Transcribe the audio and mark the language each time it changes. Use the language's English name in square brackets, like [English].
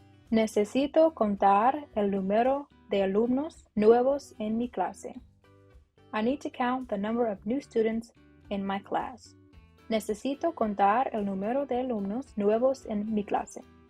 [Spanish] Necesito contar el número de alumnos nuevos en mi clase. [English] I need to count the number of new students in my class. [Spanish] Necesito contar el número de alumnos nuevos en mi clase.